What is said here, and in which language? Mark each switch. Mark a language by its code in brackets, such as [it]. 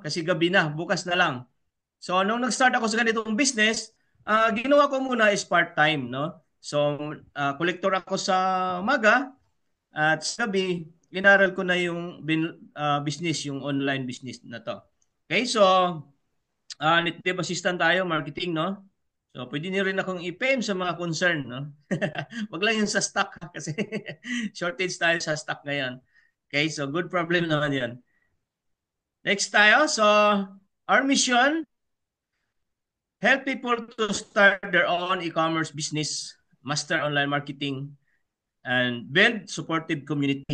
[tl] Kasi gabi na, bukas na lang. So nung nag-start ako sa ganitong business, ginawa ko muna is part-time, no? So collector ako sa umaga at sa gabi, inaral ko na yung business, yung online business na to. Okay, so native assistant tayo, marketing, no? So pwede niyo rin akong i-PM sa mga concern, no? Wag lang yung sa stock kasi shortage tayo sa stock ngayon. [en] Okay, so good problem [tl] naman yan. Next tayo. [en] So, our mission, help people to start their own e-commerce business, master online marketing, and build supportive community.